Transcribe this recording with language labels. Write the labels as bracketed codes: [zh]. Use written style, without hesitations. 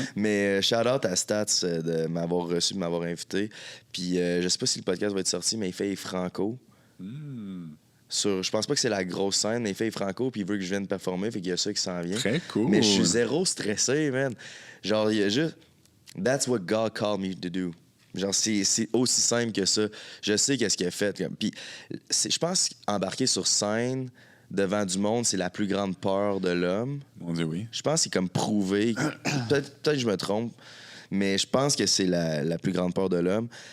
[fr] Mais Shout-out à Stats de m'avoir reçu, de m'avoir invité. Puis je sais pas si le podcast va être sorti, mais il fait Franco. Je pense pas que c'est la grosse scène, mais il fait Franco, puis il veut que je vienne performer, fait qu'il y a ça qui s'en vient. Très cool. Mais je suis zéro stressé, man. Genre, il y a juste... [en] That's what God called me to do. [fr] Genre, c'est aussi simple que ça. Je sais qu'est-ce qu'il a fait. Puis, je pense qu'embarquer sur scène devant du monde, c'est la plus grande peur de l'homme. On dit oui. Je pense que c'est comme prouvé. Peut-être que je me trompe, mais je pense que c'est la plus grande peur de l'homme.